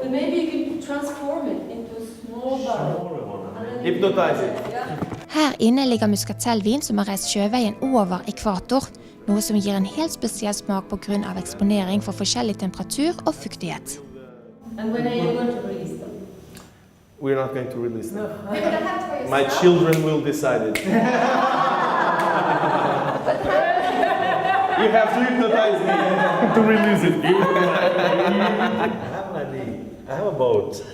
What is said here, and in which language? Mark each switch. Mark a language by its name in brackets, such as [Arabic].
[English] But maybe you can transform it into a small bottle. Hypnotize it. [Norwegian] Her inne ligger muskatelvin som har reist sjøveien over ekvator, noe som gir en helt spesiell smak på grunn av eksponering for forskjellig temperatur og fuktighet. [English] And when are you going to release them? We're not going to release them. My children will decide it. You have to hypnotize me to release it. I have an idea. I have a boat.